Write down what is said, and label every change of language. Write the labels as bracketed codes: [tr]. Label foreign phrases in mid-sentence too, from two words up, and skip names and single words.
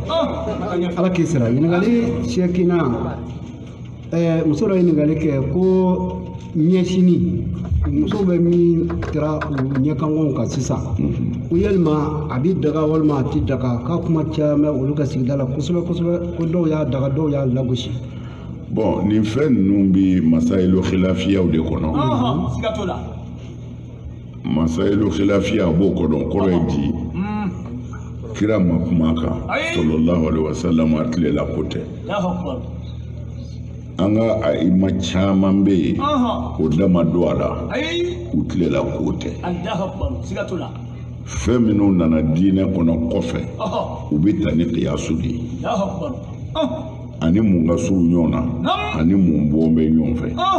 [bm] ala k'i sara ɲininkali seekinan muso dɔ ye ɲininkali kɛ ko ɲɛsini muso bɛ min kɛra u ɲɛkankanw kan sisan ko yalima a bɛ daga walima a tɛ daga k'a kuma caman olu ka sigida la kosɛbɛ kosɛbɛ ko dɔw y'a daga dɔw y'a lagosi. Bon nin fɛn ninnu bɛ [ar] مسائل خلافية [bm] de kɔnɔ. siga t'o la. [ar] مسائل خلافية [bm] b'o kɔnɔ kɔrɔ ye di. kira ma kuma kan [ar] صلى الله عليه وسلم [bm] a tilela ko tɛ. an ka a'imma caman bɛ yen o dama don a la u tilela ko tɛ. siga t'o la. fɛn minnu nana diinɛ kɔnɔ kɔfɛ u bɛ ta ni qiyasu de ye. ani mun ka surun ɲɔgɔn na ani mun bɔn bɛ ɲɔgɔn fɛ.